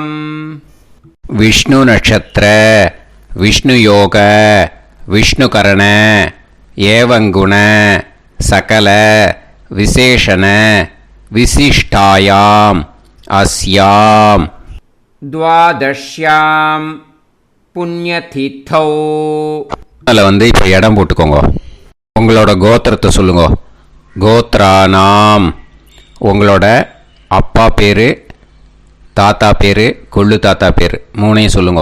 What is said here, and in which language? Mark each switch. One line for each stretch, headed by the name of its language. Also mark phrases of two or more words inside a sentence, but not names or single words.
Sanskrit: विष्णु नक्षत्र विष्णु योग विष्णुकरण एवं गुण सकल विशेषण विशिष्टायाम् अस्याम् द्वादश्यां புண்ணியதித்தௌ.
Tamil: அதில் இப்போ இடம் போட்டுக்கோங்க. உங்களோட கோத்திரத்தை சொல்லுங்க. கோத்ரானாம். உங்களோட அப்பா பேர், தாத்தா பேர், கொள்ளு தாத்தா பேர் 3ஐயும் சொல்லுங்க.